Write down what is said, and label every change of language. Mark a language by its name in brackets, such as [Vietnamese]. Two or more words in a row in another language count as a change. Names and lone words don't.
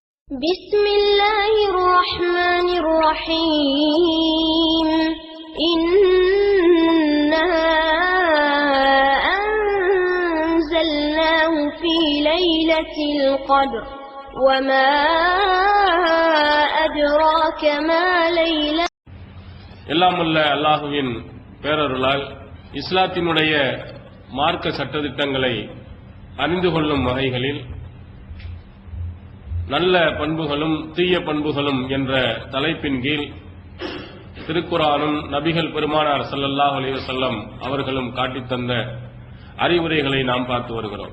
[Arabic] بسم الله الرحمن الرحيم إنا أنزلناه في ليلة القدر وما أدراك ما ليلة [Tamil] எல்லாமுள்ள அல்லாஹுவின் பேரருளால் இஸ்லாத்தினுடைய மார்க்க சட்டதிட்டங்களை அறிந்து கொள்ளும் வகைகளில் நல்ல பண்புகளும் தீய பண்புகளும் என்ற தலைப்பின் கீழ் திருக்குர்ஆனும் நபிகள் பெருமானார் [Arabic] صلى الله عليه وسلم [Tamil] அவர்களும் காட்டித் தந்த அறிவுரைகளை நாம் பார்த்து வருகிறோம்.